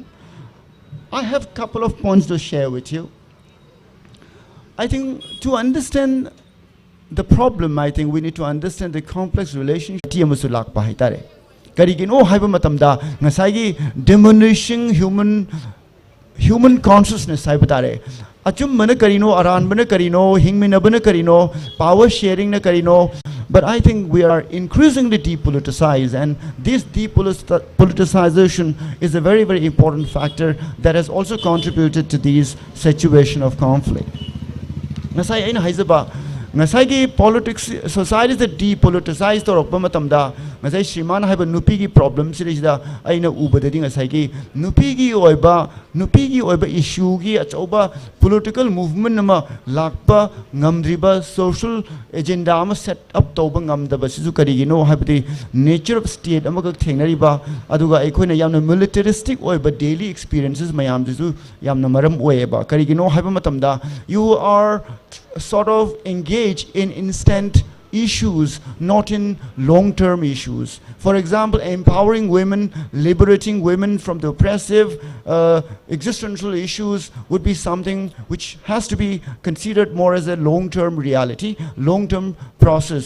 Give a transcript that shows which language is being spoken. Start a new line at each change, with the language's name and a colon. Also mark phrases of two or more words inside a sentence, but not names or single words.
English: I have a couple of points to share with you. I think to understand the problem, I think we need to understand the complex relationship. Diminishing human consciousness
Manipuri: achum mana karino, aran mana karino, hingmina bana karino,
English: power sharing
Manipuri: na karino.
English: But I think we are increasingly depoliticized, and this depoliticization is a very, very important factor that has also contributed to this situation of conflict.
Manipuri: Ngasai aina haizaba ngasai
English: politics society is depoliticized
Manipuri: torokpa matamda ngasai Shriman haiba nupi gi problem sirida aina ubadadi ngasai gi nupi gi oiba issue gi achoba
English: political movement
Manipuri: nama lakpa ngamdriba
English: social agenda
Manipuri: ama
English: set up
Manipuri: toba ngamdaba sisu karigino haibadi
English: nature of state
Manipuri: amaga thengnariba aduga aikoina yamna militaristic oiba
English: daily experiences
Manipuri: mayam sisu yamna maram oiba karigino haiba matamda
English: you are sort of engage in instant issues, not in long-term issues. For example, empowering women, liberating women from the oppressive existential issues would be something which has to be considered more as a long-term reality, long-term process.